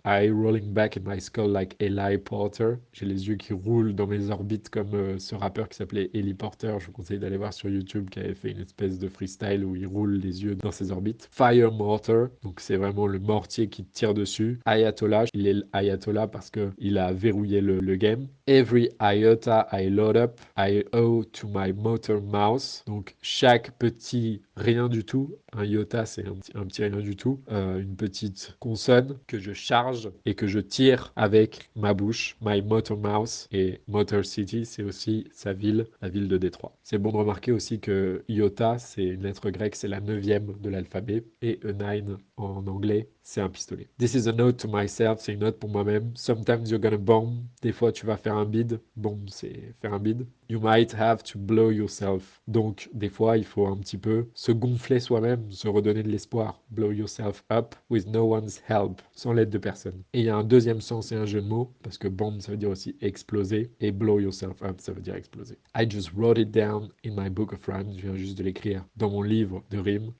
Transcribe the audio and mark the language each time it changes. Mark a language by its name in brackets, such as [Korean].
[English] Eye rolling back in my skull like Eli Porter. [French] J'ai les yeux qui roulent dans mes orbites comme ce rappeur qui s'appelait Eli Porter. Je vous conseille d'aller voir sur YouTube, qui avait fait une espèce de freestyle où il roule les yeux dans ses orbites. [English] Fire Mortar, [French] donc c'est vraiment le mortier qui tire dessus. Ayatollah, il est l'ayatollah parce qu'il a verrouillé le game. [English] Every iota I load up, I owe to my motor mouse. [French] Donc chaque petit rien du tout, un iota c'est un petit rien du tout, une petite consonne que je charge et que je tire avec ma bouche, [English] my motor mouse. [French] Et Motor City, c'est aussi sa ville, la ville de Détroit. C'est bon de remarquer aussi que iota, c'est une lettre grecque, c'est la 9e de l'alphabet, et a 9 en anglais, c'est un pistolet. [English] This is a note to myself, [French] c'est une note pour moi-même. [English] Sometimes you're gonna bomb, [French] des fois tu vas faire un bid. Bomb, c'est faire un bid. [English] You might have to blow yourself. [French] Donc, des fois, il faut un petit peu se gonfler soi-même, se redonner de l'espoir. [English] Blow yourself up with no one's help, [French] sans l'aide de personne. Et il y a un deuxième sens et un jeu de mots, parce que bomb, ça veut dire aussi exploser, et [English] blow yourself up, [French] ça veut dire exploser. [English] I just wrote it down in my book of rhymes, [French] je viens juste de l'écrire dans mon livre de rimes.